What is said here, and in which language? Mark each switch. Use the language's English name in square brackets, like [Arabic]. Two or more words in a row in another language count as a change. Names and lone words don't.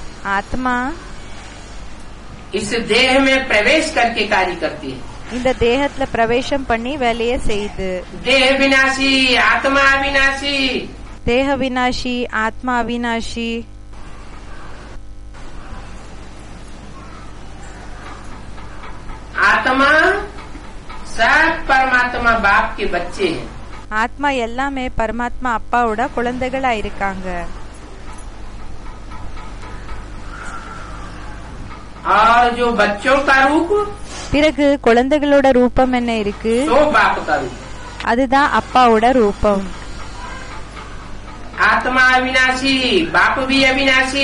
[Tamil] ஆத்மா [Hindi] इस देह में प्रवेश करके कार्य करती है। [Tamil] இந்த தேகத்துல பிரவேசம் பண்ணி வேலையை செய்யுது. [Hindi] देह विनाशी आत्मा अविनाशी, [Tamil] தேக வினாஷி ஆத்மா அவினாஷி. [Hindi] आत्मा सब परमात्मा बाप के बच्चे हैं। [Tamil] ஆத்மா எல்லாமே பரமாத்மா அப்பாவோட குழந்தைகளா இருக்காங்க. [Hindi] और जो बच्चों का रूप [Tamil] பிறகு குழந்தைகளோட ரூபம் என்ன இருக்கு? [Hindi] तो बाप का रूप, [Tamil] அதுதான் அப்பாவோட ரூபம். [Hindi] आत्मा अविनाशी बाप भी अविनाशी,